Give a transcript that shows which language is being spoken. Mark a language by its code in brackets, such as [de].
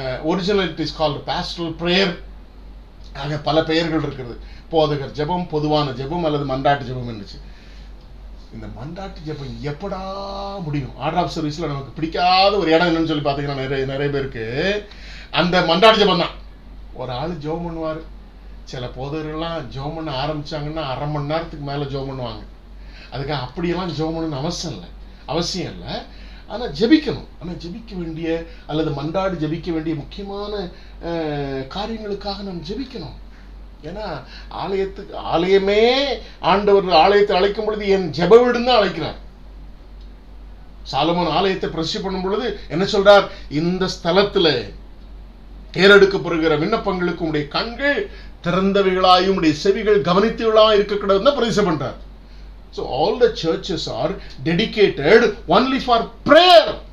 [en] Originally it is called pastoral prayer. [ta] ஆக பல பெயர்கள் இருக்கிறது. போதகர் ஜெபம், பொதுவான ஜெபம் அல்லது மன்றாட்டு ஜெபம் இருந்துச்சு. இந்த மன்றாட்டு ஜெபம் எப்படா முடியும்? ஆர்டர் ஆஃப் சர்வீஸ்ல நமக்கு பிடிக்காத ஒரு இடம் என்னன்னு சொல்லி பார்த்தீங்கன்னா நிறைய பேருக்கு அந்த மன்றாட்டு ஜெபம் தான். ஒரு ஆள் ஜெபம் பண்ணுவார், சில போதகர்கள்லாம் ஜெபம் பண்ண ஆரம்பிச்சாங்கன்னா 1/2 மணி நேரத்துக்கு மேலே ஜெபம் பண்ணுவாங்க. அதுக்காக அப்படியெல்லாம் ஜெபம் பண்ணணும்னு அவசியம் இல்லை. ஆனால் ஜெபிக்கணும். ஆனால் ஜெபிக்க வேண்டிய அல்லது மன்றாடி ஜெபிக்க வேண்டிய முக்கியமான காரியங்களுக்காக நாம் ஜெபிக்கணும். ஏன்னா ஆலயமே ஆண்டவர் ஆலயத்தை அழைக்கும் பொழுது என் ஜெப வீடுன்னு தான் அழைக்கிறார். சாலமோன் ஆலயத்தை பிரசித்தி பண்ணும் பொழுது என்ன சொல்றார்? இந்த ஸ்தலத்துல ஏறெடுக்கப்படுகிற விண்ணப்பங்களுக்கு உடைய கண்கள் திறந்தவைகளாயும் உடைய செவிகள் கவனித்தவர்களாக இருக்கக்கூடாதுன்னு பிரதிஷ்டை பண்றார். [en] So all the churches are dedicated only for prayer.